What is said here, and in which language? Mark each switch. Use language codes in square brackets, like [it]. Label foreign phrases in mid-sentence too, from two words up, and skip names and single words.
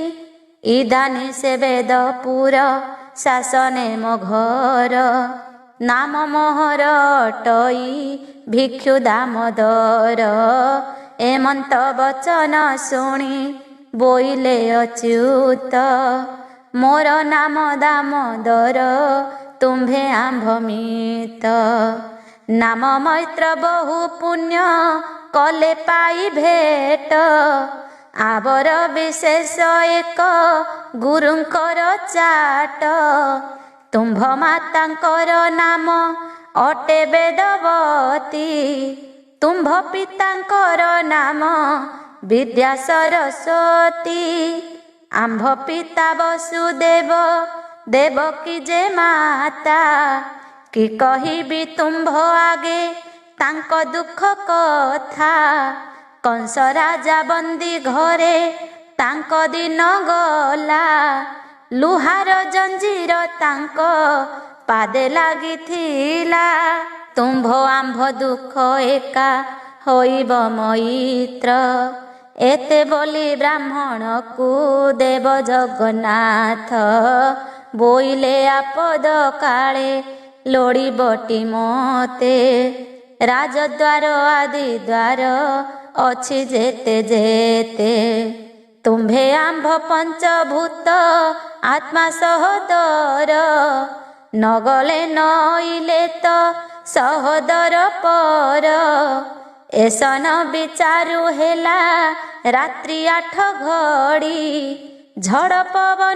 [or] ଇଦାନୀ ସେ ବେଦପୁର ଶାସନେ ମୋ ଘର ନାମ ମୋହର ଅଟଇ ଭିକ୍ଷୁ ଦାମୋଦର ଏମନ୍ତ ବଚନ ଶୁଣି ବୋଇଲେ ଅଚ୍ୟୁତ ମୋର ନାମ ଦାମୋଦର ତୁମ୍ଭେ ଆମ୍ଭମିତ ନାମ ମୈତ୍ର ବହୁ ପୁଣ୍ୟ କଲେ ପାଇ ଭେଟ ଆଉର ବିଶେଷ ଏକ ଗୁରୁଙ୍କର ଚାଟ ତୁମ୍ଭ ମାତାଙ୍କର ନାମ ଅଟେ ବେଦବତୀ ତୁମ୍ଭ ପିତାଙ୍କର ନାମ ବିଦ୍ୟା ସରସ୍ୱତୀ ଆମ୍ଭ ପିତା ବସୁଦେବ ଦେବକୀ ଯେ ମାତା କି କହିବି ତୁମ୍ଭ ଆଗେ ତାଙ୍କ ଦୁଖ କଥା କଂସ ରାଜା ବନ୍ଦୀ ଘରେ ତାଙ୍କ ଦିନ ଗଲା ଲୁହାର ଜଞ୍ଜିର ତାଙ୍କ ପାଦେ ଲାଗିଥିଲା ତୁମ୍ଭ ଆମ୍ଭ ଦୁଖ ଏକା ହୋଇବ ମୈତ୍ର ଏତେ ବୋଲି ବ୍ରାହ୍ମଣ କୁ ଦେବ ଜଗନ୍ନାଥ ବୋଇଲେ ଆପଦ କାଳେ ଲୋଡ଼ି ବଟି ମତେ ରାଜଦ୍ୱାର ଆଦି ଦ୍ୱାର ଅଛି ଯେତେ ଯେତେ ତୁମ୍ଭେ ଆମ୍ଭ ପଞ୍ଚଭୂତ ଆତ୍ମା ସହୋଦର ନଗଲେ ନଇଲେ ତୋ ସହୋଦର ପର ଏସନ ବିଚାରୁ ହେଲା ରାତ୍ରି 8 ଘଡ଼ି ଝଡ଼ ପବନ